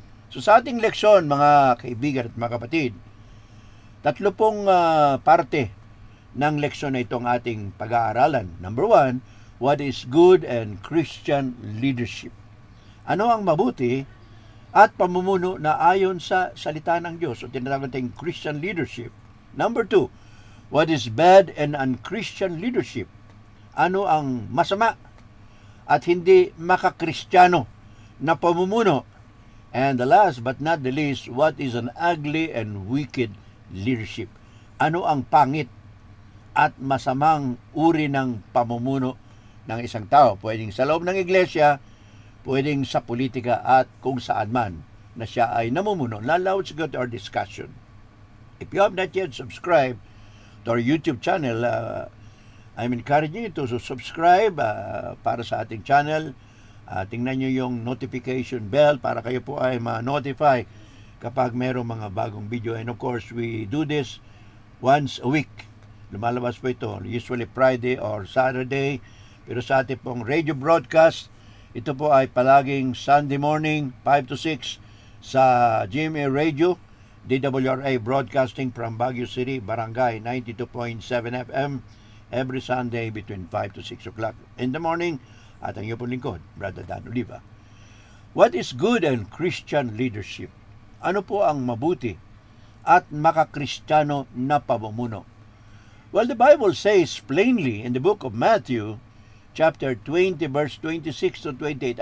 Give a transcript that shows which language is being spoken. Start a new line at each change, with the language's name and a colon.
Filipino: So, sa ating leksyon, mga kaibigan at mga kapatid, tatlo pong parte ng leksyon na itong ating pag-aaralan.
English: Number 1, what is good and Christian leadership?
Filipino: Ano ang mabuti at pamumuno na ayon sa salita ng Diyos o tinatawag natin
English: Christian leadership. Number 2, what is bad and unchristian leadership?
Filipino: Ano ang masama at hindi makakristyano na pamumuno?
English: And the last but not the least, what is an ugly and wicked leadership?
Filipino: Ano ang pangit at masamang uri ng pamumuno ng isang tao? Pwedeng sa loob ng iglesia, pwedeng sa politika at kung saan man na siya ay namumuno.
English: Now let's go to our discussion. If you have not yet subscribed to our YouTube channel, I'm encouraging you to subscribe
Filipino: para sa ating channel. Tingnan nyo yung notification bell para kayo po ay ma-notify kapag mayroong mga bagong video.
English: And of course, we do this once a week.
Filipino: Lumalabas po ito,
English: usually Friday or Saturday.
Filipino: Pero sa ating pong
English: radio broadcast,
Filipino: ito po ay palaging
English: Sunday morning, 5 to 6 sa GMA Radio, DWRA Broadcasting from Baguio City, Barangay 92.7 FM, every Sunday between 5 to 6 o'clock in the morning.
Filipino: At ang iyong lingkod,
English: Brother Dan Oliva. What is good and Christian leadership?
Filipino: Ano po ang mabuti at makakristyano na pamumuno?
English: Well, the Bible says plainly in the book of Matthew, chapter 20, verse 26 to 28.